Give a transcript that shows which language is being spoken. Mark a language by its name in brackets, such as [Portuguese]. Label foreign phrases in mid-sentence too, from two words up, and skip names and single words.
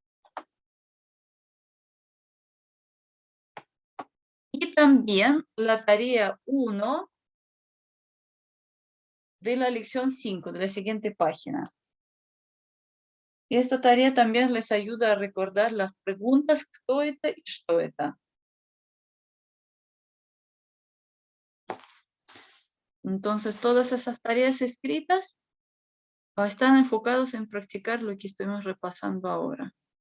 [Spanish] Y también la tarea 1 de la lección 5 de la siguiente página. Y esta tarea también les ayuda a recordar las preguntas [Russian] «¿Кто это?» [Spanish] y [Russian] «¿Что это?». [Spanish] Entonces, todas esas tareas escritas están enfocados en practicar lo que estuvimos repasando ahora.